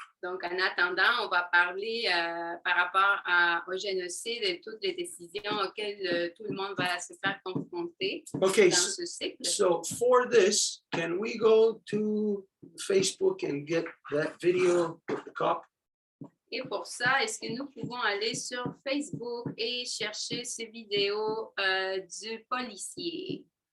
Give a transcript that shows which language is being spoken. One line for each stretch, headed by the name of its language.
French: Donc, en attendant, on va parler par rapport au génocide et toutes les décisions auxquelles tout le monde va se faire confronter Okay, dans ce cycle.
English: so for this, can we go to Facebook and get that video of the cop?
French: Et pour ça, est-ce que nous pouvons aller sur Facebook et chercher ces vidéos du policier?